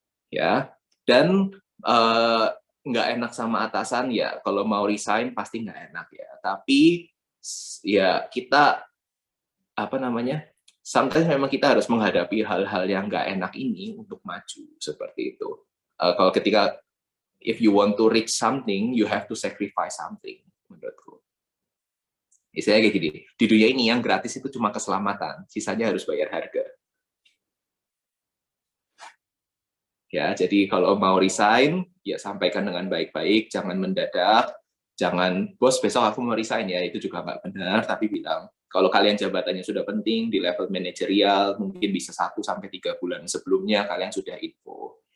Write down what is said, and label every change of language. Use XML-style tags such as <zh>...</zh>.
<id>Ya, dan nggak enak sama atasan ya, kalau mau resign pasti nggak enak ya. Tapi ya kita</id> <en>sometimes</en> <id>memang kita harus menghadapi hal-hal yang nggak enak ini untuk maju seperti itu. Kalau</id> <en>if you want to reach something, you have to sacrifice something,</en> <id>menurutku. Misalnya kayak gini, di dunia ini yang gratis itu cuma keselamatan, sisanya harus bayar harga. Ya, jadi kalau mau resign, ya sampaikan dengan baik-baik, jangan mendadak, jangan, bos besok aku mau resign ya, itu juga nggak benar, tapi bilang, kalau kalian jabatannya sudah penting, di level manajerial, mungkin bisa 1-3 bulan sebelumnya kalian sudah info.</id>